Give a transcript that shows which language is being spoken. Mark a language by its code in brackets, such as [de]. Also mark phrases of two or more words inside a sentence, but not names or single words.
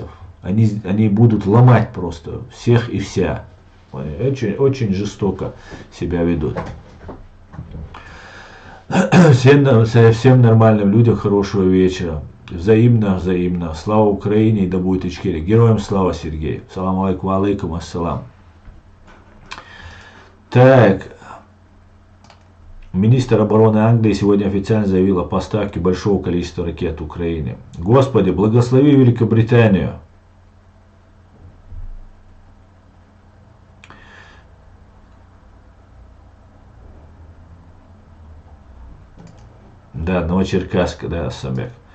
[ru] Они будут ломать просто всех и вся. Очень, очень жестоко себя ведут. Всем нормальным людям хорошего вечера. Взаимно, взаимно. Слава Украине, и да будет Ичкерия. Героям слава, Сергей. [ar] سلام عليكم، عليكم السلام. [ru] Так. Министр обороны Англии сегодня официально заявил о поставке большого количества ракет Украине. Господи, благослови Великобританию. Да, Новочеркасска, да, Самбек.